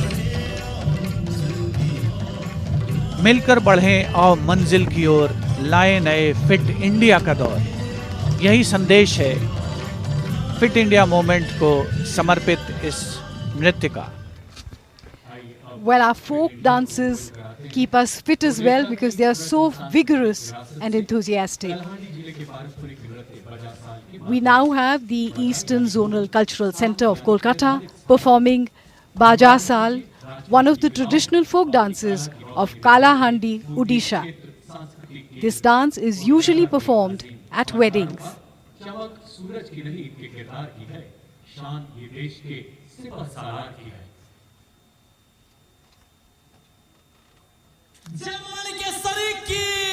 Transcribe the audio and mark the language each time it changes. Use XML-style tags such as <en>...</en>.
<hi>है। मिलकर बढ़ें और मंजिल की ओर लाए नए फिट इंडिया का दौर। यही संदेश है फिट इंडिया मूवमेंट को समर्पित इस नृत्य का।</hi> <en>Well, our folk dances keep us fit as well because they are so vigorous and enthusiastic. We now have the Eastern Zonal Cultural Centre of Kolkata performing Baja Sal, one of the traditional folk dances of Kalahandi, Odisha. This dance is usually performed at weddings.</en> <hi>चमक सूरज की नहीं, इनके किरदार की है। शान ये देश के सिपह सालार की है। जमाने के सरीक की</hi>